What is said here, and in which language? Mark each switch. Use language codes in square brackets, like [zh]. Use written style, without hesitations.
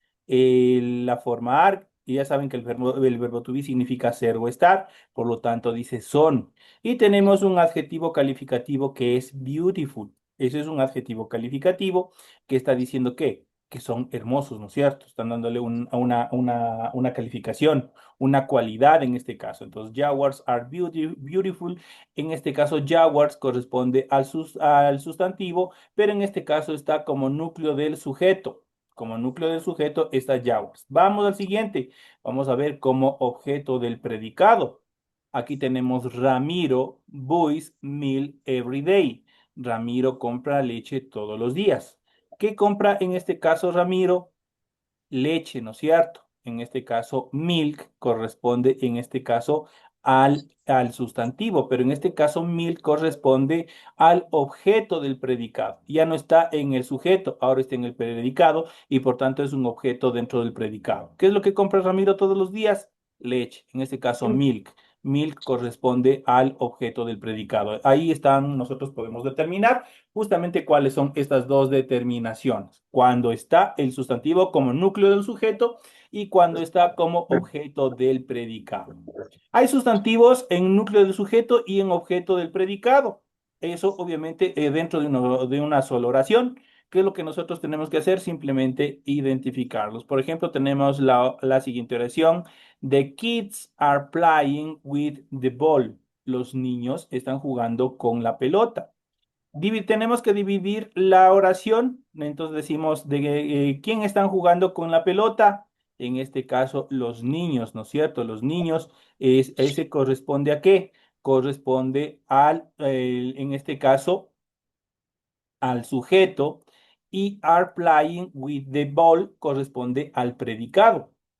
[es] La forma are, y ya saben que el verbo to be significa ser o estar, por lo tanto dice son. Y tenemos un adjetivo calificativo que es beautiful. Ese es un adjetivo calificativo que está diciendo que son hermosos, ¿no es cierto? Están dándole una calificación, una cualidad en este caso. Entonces, [en] Jaguars are beautiful. [es] En este caso, Jaguars corresponde al sustantivo, pero en este caso está como núcleo del sujeto. Como núcleo del sujeto está Jaguars. Vamos al siguiente. Vamos a ver como objeto del predicado. Aquí tenemos [en] Ramiro buys milk every day. [es] Ramiro compra leche todos los días. ¿Qué compra en este caso Ramiro? Leche, ¿no es cierto? En este caso, milk corresponde, en este caso, al sustantivo, pero en este caso, milk corresponde al objeto del predicado. Ya no está en el sujeto, ahora está en el predicado y por tanto es un objeto dentro del predicado. ¿Qué es lo que compra Ramiro todos los días? Leche, en este caso, milk. Milk corresponde al objeto del predicado. Ahí están, nosotros podemos determinar justamente cuáles son estas dos determinaciones. Cuando está el sustantivo como núcleo del sujeto y cuando está como objeto del predicado. Hay sustantivos en núcleo del sujeto y en objeto del predicado. Eso obviamente dentro de una sola oración. ¿Qué es lo que nosotros tenemos que hacer? Simplemente identificarlos. Por ejemplo, tenemos la siguiente oración. [en] The kids are playing with the ball. [es] Los niños están jugando con la pelota. Tenemos que dividir la oración, entonces decimos de quién están jugando con la pelota, en este caso los niños, ¿no es cierto? Los niños, ese corresponde a qué? Corresponde en este caso, al sujeto y [en] are playing with the ball [es] corresponde al predicado.